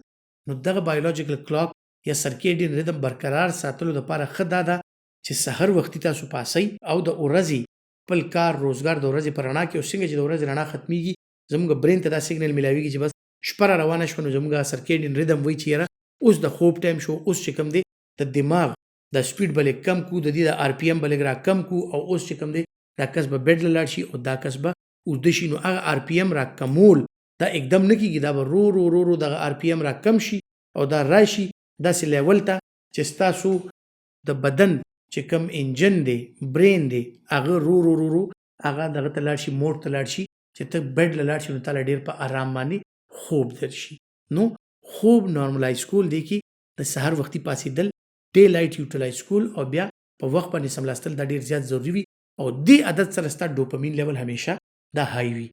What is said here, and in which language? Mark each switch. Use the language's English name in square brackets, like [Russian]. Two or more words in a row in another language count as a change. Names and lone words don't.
[Pashto] نو دغه [English] biological clock [Pashto] یا [English] circadian rhythm [Pashto] برقرار ساتلو لپاره ښه دا ده چې سحر وختي تاسو پاسئ او د ورځې خپل کار روزګار د ورځې په رڼا کې، او څنګه چې د ورځې رڼا ختمیږي زموږ برین ته دا سیګنل میلاویږي چې بس شپه را روانه شوه، نو زموږ [English] circadian rhythm [Pashto] وایي چې یاره اوس د خوب ټایم شو. اوس چې کوم دی د دماغ د سپیډ به لږ کم کړو، د دې د آر پی ایم به لږ را کم کړو، او اوس چې کوم دی دا کس به بیډ له لاړ شي او دا کس به اوږده شي. نو هغه آر پی ایم را کمول دا اکدم نه کېږي، دا به رو رو رو رو دغه آر پی ایم را کم شي او دا راشي داسې لیول ته چې ستاسو د بدن چې کوم انجن دی، برین دی، هغه رو رو رو رو هغه دغه ته لاړ شي، موډ ته لاړ شي چې ته بیډ له لاړ شي نو تاله ډېر په آرام باندې خوب درشي. نو خوب نارملایز کول دی کې د سحر وختي پاسېدل، [English] day light utilize [Pashto] کول او بیا په وخت باندې سملاستل دا ډېر زیات ضروري وي او دې عادت سره ستا [English] dopamine level [Pashto] همیشه دا های وي.